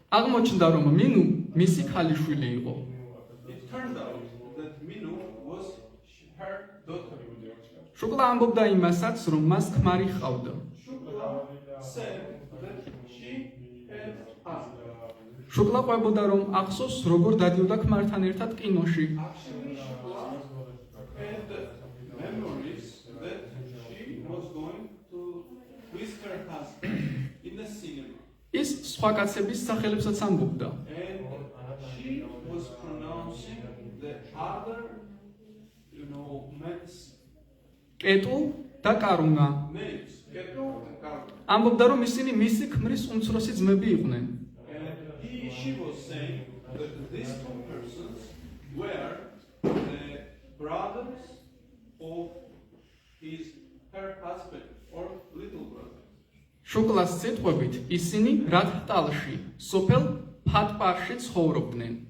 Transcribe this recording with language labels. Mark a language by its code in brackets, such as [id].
[ka] აღმოჩნდა, რომ მინუ მისი ქალიშვილი იყო. [en] It turned out that Minu was her daughter. [ka] შუკლა ამბობდა იმასაც, რომ მას ქმარი ჰყავდა. [en] Shukla said that she had husband. [ka] შუკლა ყვებოდა, რომ ახსოვს, როგორ დადიოდა ქმართან ერთად კინოში. [en] Actually, Shukla had memories that she was going to with her husband in the cinema. [ka] ის სხვა კაცების სახელებსაც ამბობდა. [en] And she was pronouncing the other, men's [ka] კეტუ და კარუნა. [en] names. Ketu and Karu. [ka] ამბობდა, რომ ისინი მისი ქმრის უმცროსი ძმები იყვნენ. [en] And she was saying that these two persons were the brothers of her husband or little brother. [ka] შუკლას სიტყვებით ისინი რადტალში, სოფელ ფატპარში ცხოვრობდნენ.